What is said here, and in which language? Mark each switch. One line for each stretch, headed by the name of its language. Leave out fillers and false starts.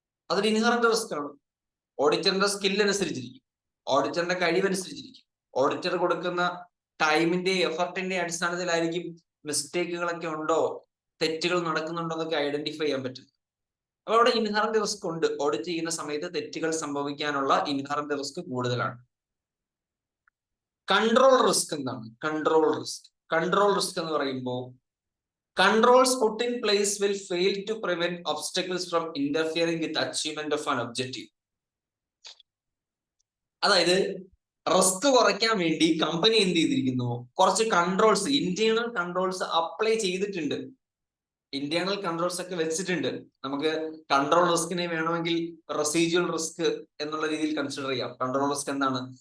Malayalam: അതൊരു inherent risk ആണ്. ഓഡിറ്ററിന്റെ skill അനുസരിച്ചിരിക്കും, ഓഡിറ്ററിന്റെ കഴിവനുസരിച്ചിരിക്കും, ഓഡിറ്റർ കൊടുക്കുന്ന ടൈമിന്റെ എഫർട്ടിന്റെ അടിസ്ഥാനത്തിലായിരിക്കും മിസ്റ്റേക്കുകളൊക്കെ ഉണ്ടോ, തെറ്റുകൾ നടക്കുന്നുണ്ടോ എന്നൊക്കെ ഐഡന്റിഫൈ ചെയ്യാൻ പറ്റും. അപ്പൊ അവിടെ ഇൻഹറന്റ് റിസ്ക് ഉണ്ട്. ഓഡിറ്റ് ചെയ്യുന്ന സമയത്ത് തെറ്റുകൾ സംഭവിക്കാനുള്ള ഇൻഹറന്റ് റിസ്ക് കൂടുതലാണ്. കൺട്രോൾ റിസ്ക് എന്താണ്?
English: control risk
Malayalam: എന്ന് പറയുമ്പോൾ
English: controls put in place will fail to prevent obstacles from interfering with achievement of an objective.
Malayalam: അതായത് റിസ്ക് കുറയ്ക്കാൻ വേണ്ടി കമ്പനി എന്ത് ചെയ്തിരിക്കുന്നു, കുറച്ച് കൺട്രോൾസ്, ഇന്റേണൽ കൺട്രോൾസ് അപ്ലൈ ചെയ്തിട്ടുണ്ട്. ഇന്റേണൽ കൺട്രോൾസ് ഒക്കെ വെച്ചിട്ടുണ്ട്. നമുക്ക് കൺട്രോൾ റിസ്കിനെ വേണമെങ്കിൽ റെസിജ്വൽ റിസ്ക് എന്നുള്ള രീതിയിൽ കൺസിഡർ ചെയ്യാം. കൺട്രോൾ റിസ്ക് എന്താണ്?